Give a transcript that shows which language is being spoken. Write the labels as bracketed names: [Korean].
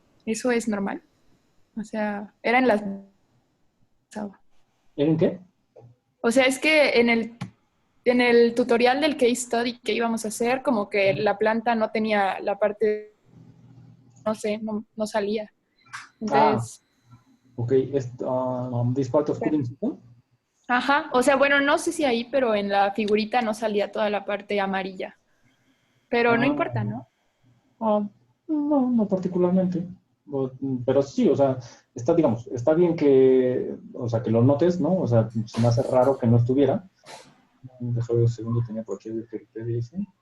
[Spanish] ¿Eso es normal? O sea, era en las... ¿En qué? O sea, es que en el tutorial del case study que íbamos a hacer, como que la planta no tenía la parte, no sé, no salía. Entonces... [English] Ok, this part of cooling system? [Spanish] Ajá, o sea, bueno, no sé si ahí, pero en la figurita no salía toda la parte amarilla. Pero no importa, ¿no? No particularmente. Pero sí, o sea, está bien que, o sea, que lo notes, ¿no? O sea, se me hace raro que no estuviera. Déjame ver un segundo, tenía por aquí el que dice.